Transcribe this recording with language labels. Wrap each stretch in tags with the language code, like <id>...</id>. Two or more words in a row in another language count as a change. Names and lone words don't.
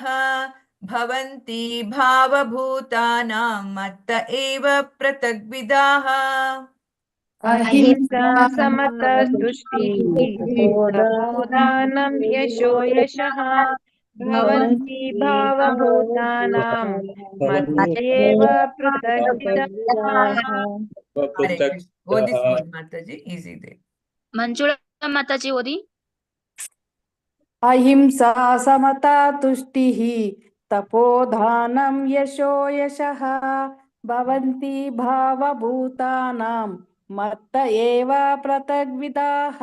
<sa>ಭವಂತಿ ಭಾವಭೂತಾನಾಂ ಮತ್ತ ಏವ ಪೃಥಕ್ ವಿದಾಃ. ಅಹಿಂಸಾ ಸಮತಾ ತುಷ್ಟಿಃ ತಪೋದಾನಂ ಯಶೋ ಯಶಃ. ಭವಂತಿ ಭಾವಭೂತಾನಾಂ ಮತ್ತ ಏವ ಪೃಥಕ್ ವಿದಾಃ.</sa> <kn>ಓದಿಸ್ಬೋದು ಮಾತಾಜಿ, ಈಸಿ ಇದೆ. ಮಂಜುಳಾ ಮಾತಾಜಿ ಓದಿ.</kn> <sa>ಅಹಿಂಸಾ ಸಮತಾ ತುಷ್ಟಿಃ ತಪೋದಾನಂ ಯಶೋ ಯಶಃ. ಭವಂತಿ ಭಾವಭೂತಾನಾಂ ಮತ್ತ ಏವ ಪೃಥಗ್ ವಿದಾಃ.</sa>